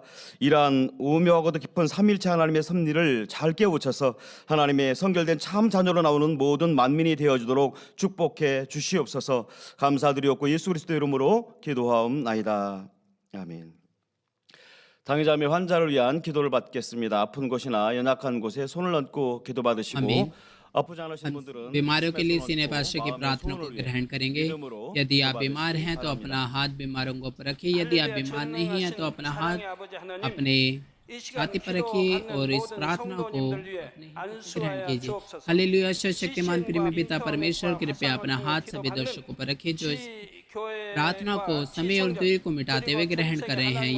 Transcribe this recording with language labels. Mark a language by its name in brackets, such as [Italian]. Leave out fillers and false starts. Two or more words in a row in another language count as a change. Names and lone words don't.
[Korean] 이러한 오묘하고도 깊은 삼일체 하나님의 섭리를 잘 깨우쳐서 하나님의 성결된 참 자녀로 나오는 모든 만민이 되어주도록 축복해 주시옵소서. 감사드리옵고 예수 그리스도 이름으로 기도하옵나이다. 아멘. 당의자매 환자를 위한 기도를 받겠습니다. 아픈 곳이나 연약한 곳에 손을 얹고 기도 받으시고 아멘। 아프지 않으신 분들은 [Hindi] बीमारियों के लिए सीने [Korean] 얹고 [Hindi] पास्टर की [Korean] 마음의 [Hindi] प्रार्थना को [Korean] 소원을 위해 [Hindi] ग्रहण करेंगे। [Korean] 이름으로 [Hindi] यदि आप [Korean] 기도 [Hindi] बीमार [Korean] 받으시기 [Hindi] हैं तो [Korean] 바랍니다. [Hindi] अपना हाथ बीमारों को पर रखिए। यदि आप बीमार नहीं हैं तो अपना हाथ अपने छाती पर रखिए और इस प्रार्थना को अपने हाथों से ग्रहण कीजिए। हालेलुया। शक्तिमान प्रेमी पिता परमेश्वर, कृपया अपना हाथ सभी दर्शकों पर रखिए जो इस प्रार्थना को समय और दूरी को मिटाते हुए ग्रहण कर रहे हैं।